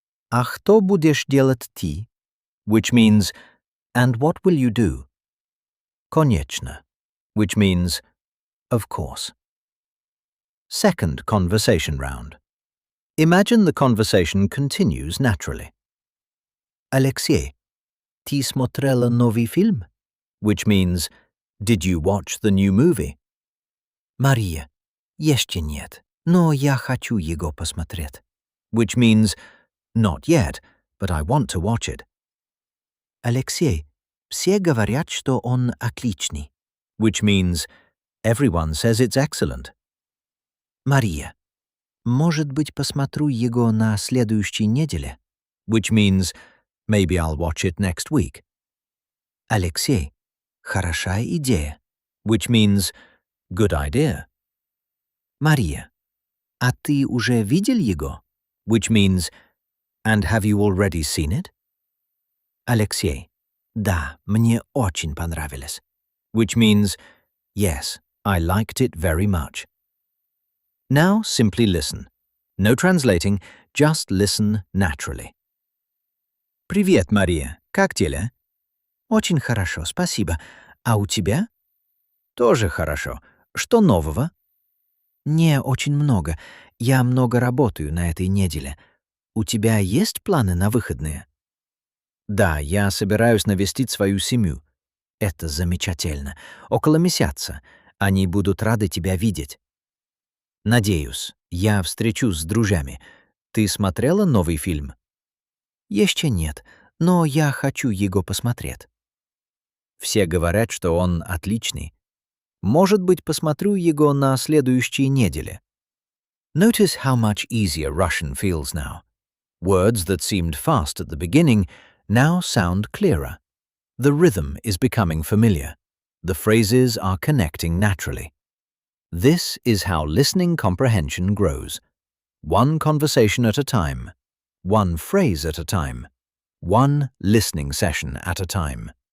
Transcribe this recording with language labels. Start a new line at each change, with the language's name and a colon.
Russian: А что будешь делать ты?
English: Which means and what will you do? Конечно, which means of course. Second conversation round. Imagine the conversation continues naturally.
Russian: Алексей, ты смотрела новый фильм?
English: Which means, did you watch the new movie?
Russian: Мария, еще нет, но я хочу его посмотреть.
English: Which means, not yet, but I want to watch it.
Russian: Алексей, все говорят, что он отличный.
English: Which means, everyone says it's excellent.
Russian: Мария, может быть, посмотрю его на следующей неделе?
English: Which means, maybe I'll watch it next week.
Russian: Алексей, хорошая идея.
English: Which means, good idea.
Russian: Мария, а ты уже видел его?
English: Which means, and have you already seen it?
Russian: Алексей, да, мне очень понравилось.
English: Which means, yes, I liked it very much. Now simply listen. No translating, just listen naturally.
Russian: Привет, Мария. Как дела? Очень хорошо, спасибо. А у тебя? Тоже хорошо. Что нового? Не очень много. Я много работаю на этой неделе. У тебя есть планы на выходные? Да, я собираюсь навестить свою семью. Это замечательно. Около месяца. Они будут рады тебя видеть. Надеюсь, я встречусь с друзьями. Ты смотрела новый фильм? Еще нет, но я хочу его посмотреть. Все говорят, что он отличный. Может быть, посмотрю его на следующей неделе.
English: Notice how much easier Russian feels now. Words that seemed fast at the beginning now sound clearer. The rhythm is becoming familiar. The phrases are connecting naturally. This is how listening comprehension grows. One conversation at a time, one phrase at a time, one listening session at a time.